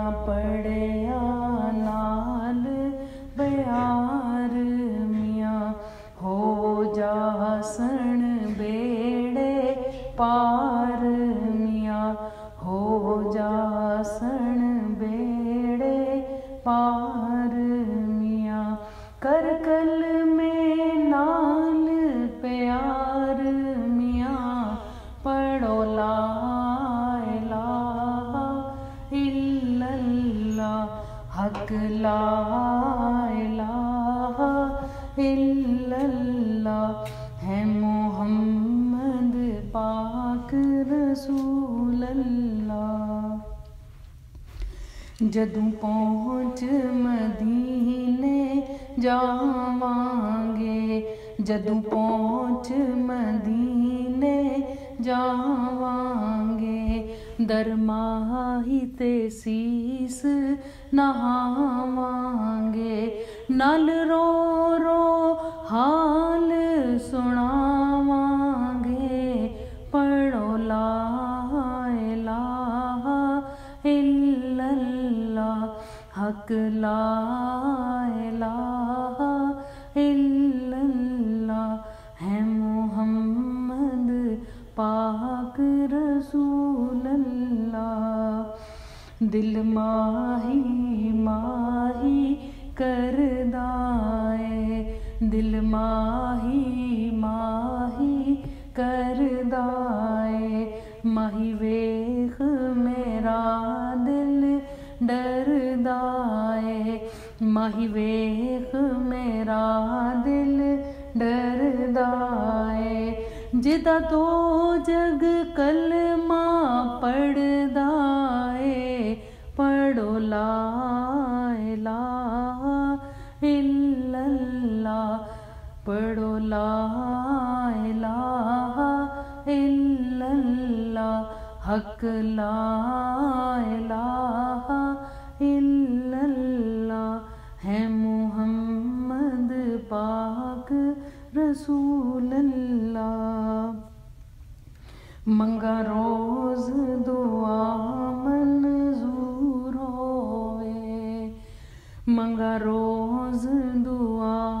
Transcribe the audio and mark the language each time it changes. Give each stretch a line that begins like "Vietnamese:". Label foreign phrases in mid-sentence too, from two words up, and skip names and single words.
Punjabi: پڑھیا نال پیار میاں، ہو جاسن بیڑے پار میاں، ہو جاسن بیڑے پار میاں، کر کلمے نال پیار میاں، پڑھو ला
Arabic: إله إلا الله، حق لا إله إلا الله,
Punjabi: ہے محمد پاک رسول اللہ. جدوں پہنچ مدینے جاواں گے، جدوں پہنچ مدینے جاواں گے، درماہی تے سیس نہاواں گے، نل رو رو حال سناواں گے، پڑھو ला
Arabic: إله إلا الله، حق لا إله إلا الله,
Punjabi: ہے محمد پاک رسول اللہ. دل ماہی ماہی کردا ہے، دل ماہی ماہی کردا ہے، ماہی ویکھ میرا دل ڈردا ہے، ماہی ویکھ میرا دل ڈردا ہے، جدا تو جگ کلمہ پڑھدا ہے، پڑھو
Arabic: لا إله إلا الله,
Punjabi: پڑھو ला
Arabic: إله إلا الله، حق لا إله إلا الله,
Punjabi: ہے محمد پاک رسول اللہ. منگاں روز دعا منظور ہووے، منگاں روز دعا